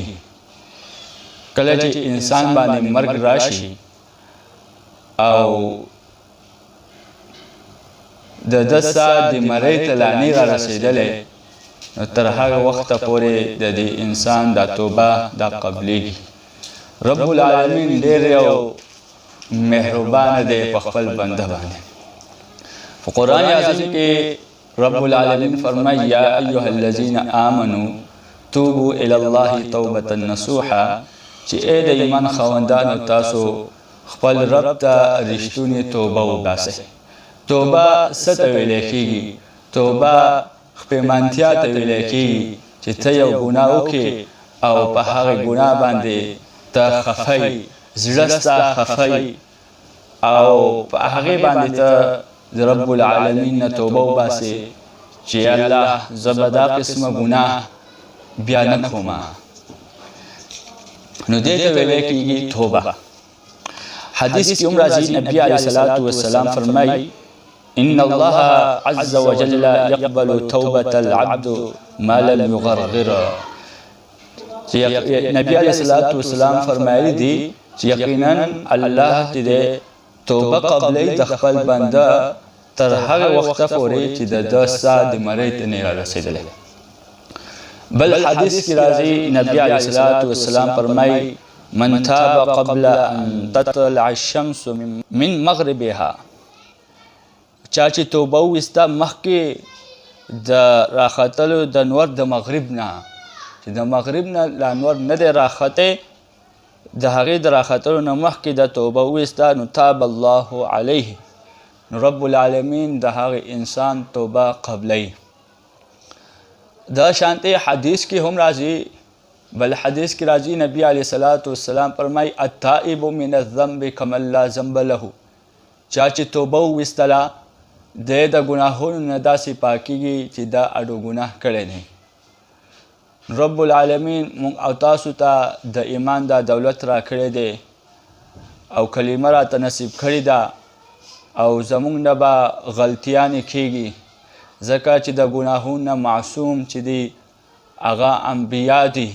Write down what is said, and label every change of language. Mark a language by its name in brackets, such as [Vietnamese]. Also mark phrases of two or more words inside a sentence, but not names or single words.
[Pashto] کله چې انسان باندې مرګ راشي او د ده ساه د مرۍ ته لا نه رارسېدلی، نو تر هغه وخته پورې د دې انسان دا توبه دا قبلیږي. رب العالمین ډېر یو مهربانه دی په خپل بنده باندې. په قرآن عظیم کې رب العالمین فرمایي [Arabic] یا ایها الذین آمنوا توبوا الی الله توبة نصوحا، [Pashto] چې ای د ایمان خاوندانو تاسو خپل رب ته رښتونې توبه وباسئ. توبه څه ته ویلی کېږي؟ توبه خپېمانتیا ته ویلی کېږي چې ته یو ګناه وکړې او په هغې ګناه باندې ته خفی، زړه ستا خفی او په هغې باندې ته د رب العالمین نه توبه وباسې چې الله زه به دا قسمه ګناه بیا نه کومه. نو دې ته ویلی کېږي توبه. حدیث کې هم راځي، نبي [Arabic] علیه الصلاة والسلام [Pashto] فرمایي [Arabic] ان الله عز وجل يقبل توبة العبد ما لم يغرغر. [Pashto] نبی [Arabic] علیه الصلاة والسلام [Pashto] فرمایلی دي چې یقینا الله چې دی توبه قبلی د خپل بنده تر هغه وخته پورې چې د ده ساه د مرۍ ته نه رارسېدلی. بل حدیث کې راځي، نبی [Arabic] علیه الصلاة والسلام [Pashto] فرمایي [Arabic] من تاب قبل ان تطلع الشمس من مغربها، [Pashto] چا چې توبه وویسته مخکې د راختلو د نور د مغرب نه، چې د مغرب نه لا نور نه دی راختی، د هغې د راختلو نه مخکې د توبه وویسته، نو [Arabic] تاب الله علیه، [Pashto] نو رب العالمین د هغې انسان توبه قبلی. دا شانتې حدیث کې هم راځي، بل حدیث کې راځي، نبی [Arabic] علیه الصلاة والسلام [Pashto] فرمایي [Arabic] التائب من الذنب کمن لا ذنب له، [Pashto] چا چې توبه وویستله دی د ګناهونو نه داسې پاکیږي چې دا اډو ګناه کړی دی. رب العالمین مونږ او تاسو ته د ایمان دا دولت را کړی دی او کلمه راته نصیب کړې ده او زمونږ نه به غلطیانې کیږي، ځکه چې د ګناهونو نه معصوم چې دی هغه انبیا دي.